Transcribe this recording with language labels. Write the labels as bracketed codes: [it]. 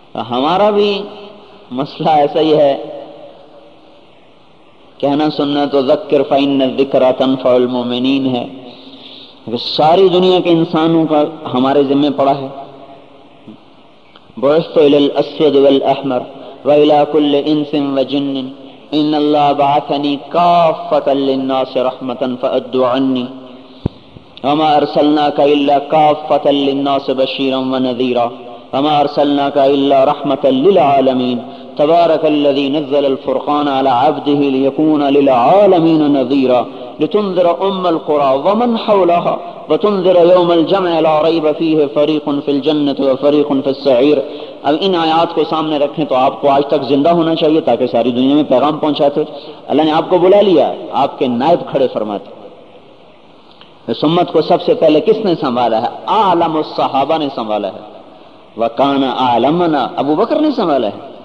[ur] ہمارا بھی مسئلہ ایسا ہی ہے, کہنا سننا تو ذکر [ar] فإن الذکر تنفع المؤمنین [ur] ہے, ساری دنیا کے انسانوں کا ہمارے ذمے پڑا ہے. [ar] بعثتُ إلى الأسود والأحمر وإلى كل إنس وجن إن الله بعثني كافة للناس رحمة فأدوا عني وما أرسلناك إلا كافة للناس بشيرا ونذيرا وما أرسلناك إلا رحمة للعالمين تبارك الذي نزل الفرقان على عبده ليكون للعالمين نذيرا لتنذر أم القرى ومن حولها وتنذر يوم الجمع لا ريب فيه فريق في الجنة وفريق في السعير. [ur] اب ان آیات کو سامنے رکھیں تو آپ کو آج تک زندہ ہونا چاہیے تاکہ ساری دنیا میں پیغام پہنچاتے. اللہ نے آپ کو بلا لیا, آپ کے نائب کھڑے فرماتے. اس امت کو سب سے پہلے کس نے سنبھالا ہے؟ اعلم الصحابہ نے سنبھالا ہے, [ar] وکان اعلمنا ابو بکر [ur] نے سنبھالا ہے.